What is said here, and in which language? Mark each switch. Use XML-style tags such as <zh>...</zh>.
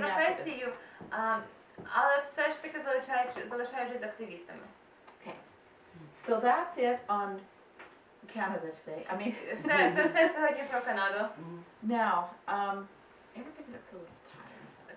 <uk>професію, але все ж таки залишаючись активістами.</uk> <en>So that's it on Canada today. I mean,</en> <uk>Це все сьогодні про Канаду.</uk> <en>now, everybody looks a little tired.</en>